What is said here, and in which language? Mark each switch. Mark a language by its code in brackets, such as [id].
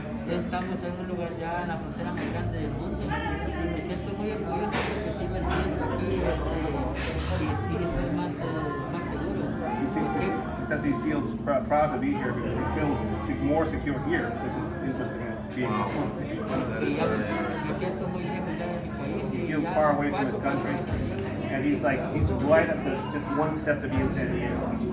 [es] Estamos en un lugar ya en la frontera más grande del mundo y me siento muy orgulloso porque sí me siento aquí y sí estoy más seguro. [en] He says he feels proud to be here because he feels more secure here, which is interesting. [es] Me siento muy lejos ya de mi país. [en] He feels far away from his country, and he's right at just one step to be in San Diego.